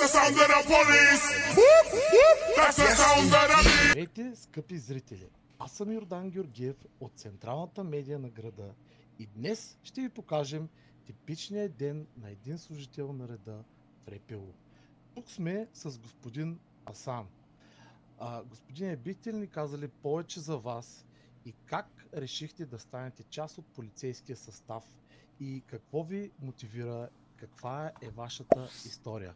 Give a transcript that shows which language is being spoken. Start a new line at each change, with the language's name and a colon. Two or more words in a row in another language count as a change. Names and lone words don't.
English: sound of the police. Whoop, whoop. That's the sound of the...
Bulgarian: Здравейте, скъпи зрители! Аз съм Йордан Георгиев от централната медия на града и днес ще ви покажем типичния ден на един служител на реда в РПУ. Тук сме с господин Асан. Господине, бихте ли ни казали повече за вас и как решихте да станете част от полицейския състав и какво ви мотивира, каква е вашата история?